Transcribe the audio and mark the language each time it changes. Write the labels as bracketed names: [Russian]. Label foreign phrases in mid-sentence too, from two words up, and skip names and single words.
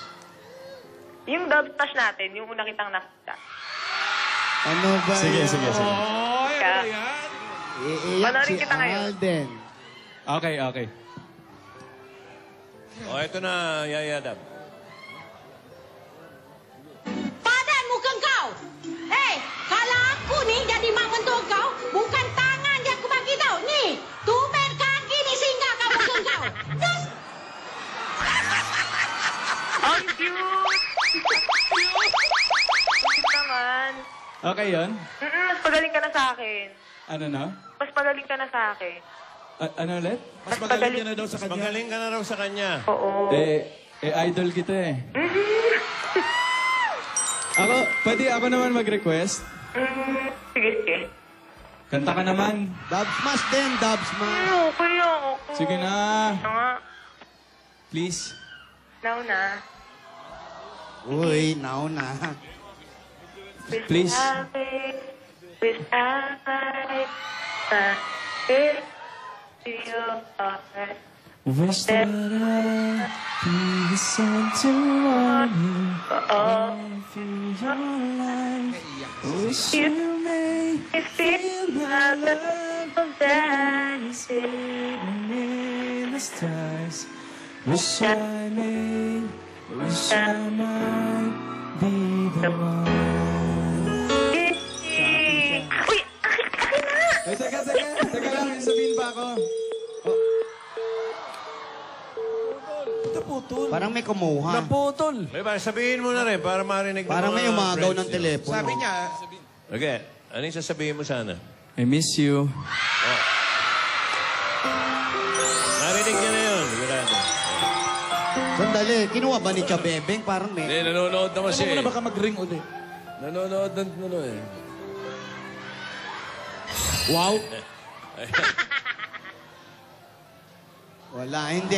[Filipino] Yung dub smash natin, yung una kitang nakita. Ano ba Sige. Kaya, Iiyak Panoorin si kita ngayon. Alden. Okay. O, ito na, Yaya Dab. [Malay] Padan mukhang kau! Kalau aku ni jadi mak mentua kau, bukan tangan dia aku bagi tau. Ni, tumben kaki ni singgah kau mukhang kau. [Filipino] Terus, ang cute! Cute naman. Okay yon? Mas pagaling ka na sa akin. Ano na? Mas pagaling ka na sa akin. Ano ulit? Mas magaling ka na daw sa kanya. Magaling ka na raw sa kanya. Oo. Idol kita eh. Pwede ako naman mag-request? Sige. Kanta ka naman. Dub smash din, dub smash. Okay ako. Sige na. Nga. Please. Now na. Uy, now na. Please. [English] With eyes. Wish that I be the sun to warm you all through your life. Wish you may feel my love dancing in the stars. Wish I may, wish I might be the one. [Filipino] Uy! Akin na! Ay, teka lang, may sabihin pa ako. Naputol. Parang may kumuha. Naputol. May ba, sabihin mo na rin para marinig ng Parang may mga umagaw friends ng niyo. telepono. Sabi niya, Okay, ano yung sasabihin mo sana? [English] I miss you. [Filipino] Narinig niya na yun. Sigurado. Sandali, kinuha ba ni Chabebeng? Parang may... Hindi, nanonood naman siya eh. Baka mag-ring ulit. Nanonood ng ano eh. Wow. Wala, hindi.